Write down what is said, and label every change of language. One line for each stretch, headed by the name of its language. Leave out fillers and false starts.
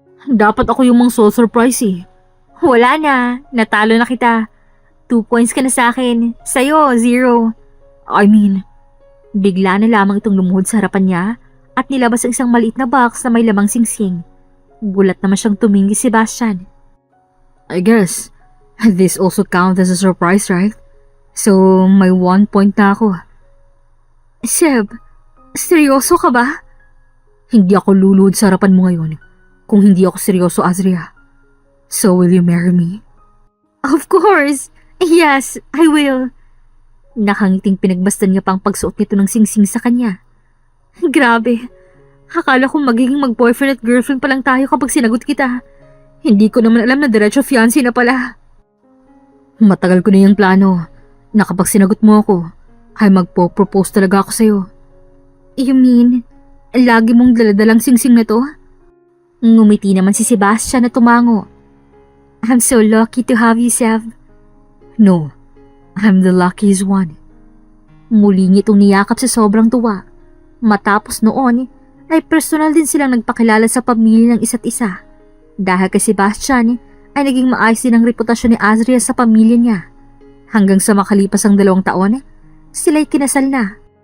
Filipino: Dapat ako yung mang-surprise eh. Wala na, natalo na kita. 2 points ka na sa akin, sa'yo 0.
English: I mean,
Filipino: bigla na lamang itong lumuhod sa harapan niya at nilabas ang isang maliit na box na may lamang singsing. Gulat naman siyang tumingin si Sebastian.
English: I guess, this also counts as a surprise, right?
Filipino: So, may 1 point na ako. Seb, seryoso ka ba? Hindi ako luluhod sa harapan mo ngayon kung hindi ako seryoso, Azria.
English: So, will you marry me? Of course! Yes, I will.
Filipino: Nakangiting pinagbastan niya pang pagsuot nito ng singsing sa kanya. Grabe, akala ko magiging mag-boyfriend at girlfriend pa lang tayo kapag sinagot kita. Hindi ko naman alam na diretso fiancé na pala. Matagal ko na yung plano na kapag sinagot mo ako, ay magpo-propose talaga ako sa'yo.
English: You mean,
Filipino: lagi mong daladalang singsing na to? Ngumiti naman si Sebastian na tumango.
English: I'm so lucky to have you, Seb. No, I'm the luckiest one.
Filipino: Muli niya itong niyakap sa sobrang tuwa. Matapos noon, ay personal din silang nagpakilala sa pamilya ng isa't isa. Dahil kay Sebastian, ay naging maayos din ang reputasyon ni Azria sa pamilya niya. Hanggang sa makalipas ang 2 taon, sila'y kinasal na.